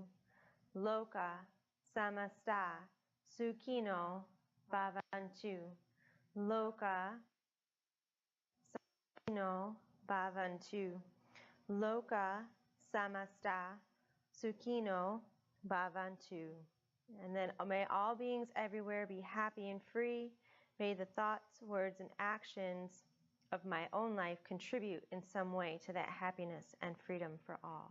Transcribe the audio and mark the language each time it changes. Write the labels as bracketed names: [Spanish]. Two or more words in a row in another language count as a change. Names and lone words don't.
[Sanskrit] Lokah Samastah Sukhino Bhavantu. Lokah Sukhino Bhavantu. Lokah Samastah Sukhino Bhavantu. [English] And then may all beings everywhere be happy and free. May the thoughts, words, and actions of my own life contribute in some way to that happiness and freedom for all.